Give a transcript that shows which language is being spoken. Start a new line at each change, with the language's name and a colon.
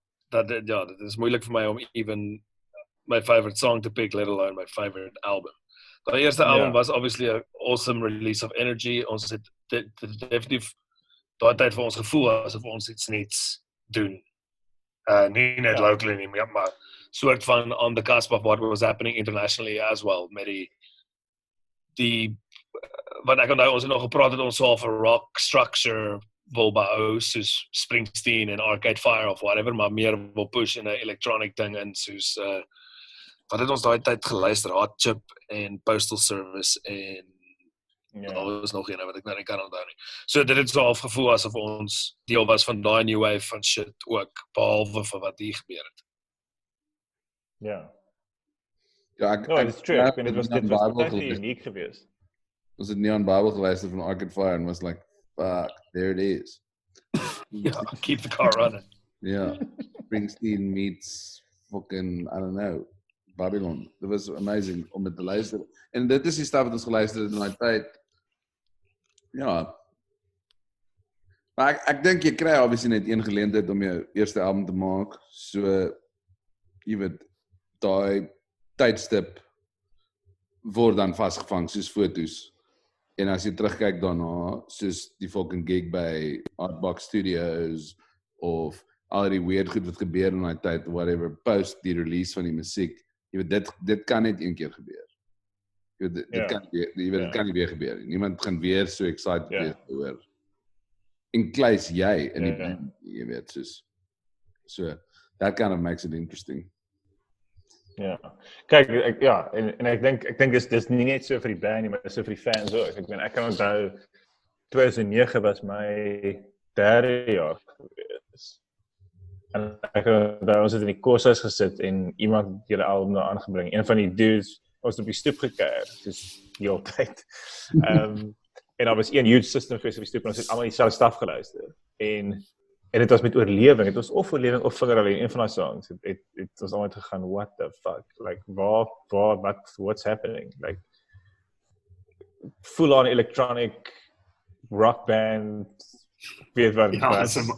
Afrikaans: Dit is moeilik vir my om
English: even my favorite song to pick, let alone my favorite album.
Afrikaans: Die eerste album was
English: obviously an awesome release of energy.
Afrikaans: Ons het definitief daai tyd vir ons gevoel asof ons iets nuuts doen. Nie net locally nie, maar soort van
English: on the cusp of what was happening internationally as well,
Afrikaans: met die wat ek onthou ons het nog gepraat het ons sou al vir rock structure wil bou, soos Springsteen en Arcade Fire of whatever, maar meer wil push in 'n electronic ding en soos wat het ons daai tyd geluister, Hot Chip en Postal Service en daar was nog een wat ek nou nie kan onthou nie. So dit het so half gevoel asof ons deel was van daai new wave van shit ook, behalwe vir wat hier gebeur het. Ja. Ja,
English: It's true.
Afrikaans: Ek dit was uniek geweest. Ons het nie aan Bible geluister van Arcade Fire en was
English: like, fuck, there it is. Ja, keep the car running. Ja, Springsteen meets fucking, I don't know, Babylon.
Afrikaans: Dit was amazing om dit te luister. En dit is die stuff wat ons geluister het in daai tyd. Ja. Maar ek dink jy kry obviously net een geleentheid om jou eerste album te maak. So, jy weet, daai tydstip word dan vasgevang soos foto's. En as jy terugkyk daarna, soos die fucking gig by Artbox Studios of al die weird goed wat gebeur in daai tyd, whatever, post die release van die musiek, jy weet, dit kan net een keer gebeur. Jy weet, dit kan nie weer gebeur nie. Niemand gaan weer so excited wees oor. En kluis jy in die band, jy weet, soos.
English: So, that kind of makes it interesting.
Afrikaans: Ja. Kyk, en ek dink dis nie net so vir die band nie, maar dis so vir die fans ook. Ek meen, ek kan onthou 2009 was my 3de jaar gewees. En ek kan onthou ons het in die koshuis gesit en iemand het julle album daar aangebring. Een van die dudes was op die stoep gekuier, soos die hele tyd. En daar was een huge system geweest op die stoep en ons het almal dieselfde stuff geluister. En dit was met oorlewing, het was of oorlewing of vingerhouding, een van die songs, het was allemaal gegaan,
English: what the fuck, like, what's happening, like, full on electronic rock band,
Afrikaans: weet wat het was.